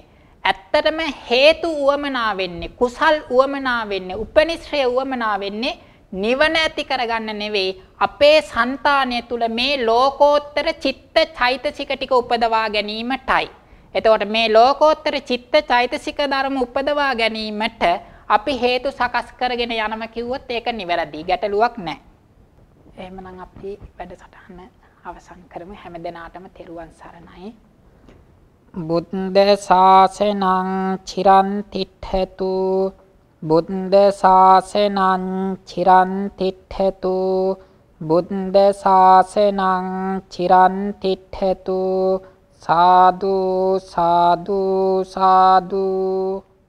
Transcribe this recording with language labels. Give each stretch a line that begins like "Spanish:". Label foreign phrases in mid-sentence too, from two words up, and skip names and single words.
Sinhala: ඇත්තටම හේතු උවමනා වෙන්නේ, කුසල් උවමනා වෙන්නේ, උපනිශ්‍රය උවමනා වෙන්නේ නිවන ඇති කරගන්න නෙවෙයි අපේ సంతානය තුල මේ ලෝකෝත්තර චිත්ත චෛතසික ටික උපදවා ගැනීමටයි. එතකොට මේ ලෝකෝත්තර චිත්ත චෛතසික ධර්ම උපදවා ගැනීමට අපි හේතු සකස් කරගෙන යනම කිව්වොත් ඒක නිවැරදි. ගැටලුවක් නැහැ. එහෙමනම් අපි වැඩසටහන අවසන් කරමු. හැමදෙනාටම තෙරුවන් සරණයි.
Pali: බුද්ධ ශාසනං චිරන් තිට්ඨතු බුද්ධ ශාසනං චිරන් තිට්ඨතු බුද්ධ ශාසනං චිරන් තිට්ඨතු සාදු සාදු සාදු